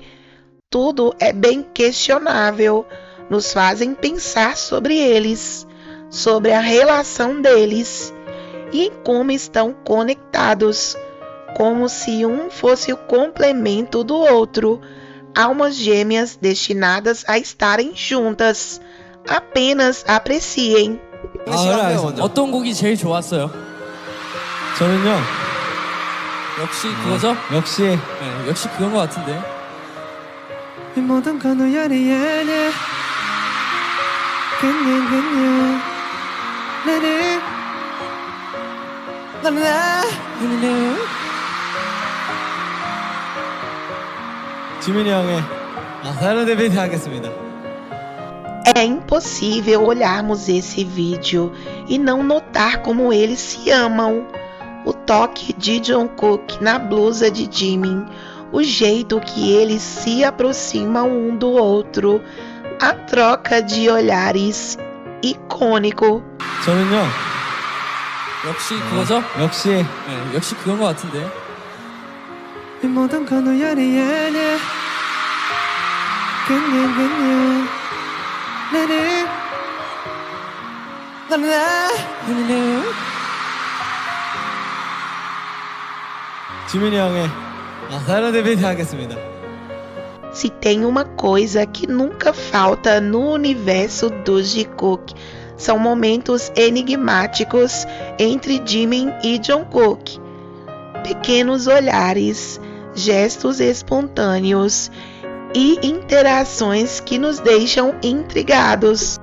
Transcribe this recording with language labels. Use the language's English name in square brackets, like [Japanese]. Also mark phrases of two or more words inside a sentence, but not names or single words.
[Portuguese] Tudo é bem questionável, nos fazem pensar sobre eles, sobre a relação deles e em como estão conectados, como se um fosse o complemento do outro, almas gêmeas destinadas a estarem juntas. Apenas apreciem. [Korean] 어떤 곡이 제일 좋았어요? 저는요. 역시 그거죠? 역시 네, 역시 그건 것 같은데. 이 모든 건 우연이 아니야. 그냥 나는 지민이 형의 다른 데뷔 하겠습니다. [Portuguese] É impossível olharmos esse vídeo e não notar como eles se amam. O toque de Jungkook na blusa de Jimin, o jeito que eles se aproximam um do outro, a troca de olhares, icônico. [Korean] 저는요. 역시 그거죠? 역시 네, 역시 그건 것 같은데. 이 모든 건 우연이 아니야. 그냥 나는 지민이 형의 다른 데뷔 하겠습니다. [Portuguese] Se tem uma coisa que nunca falta no universo do Jikook, são momentos enigmáticos entre Jimin e Jungkook. Pequenos olhares, gestos espontâneos e interações que nos deixam intrigados.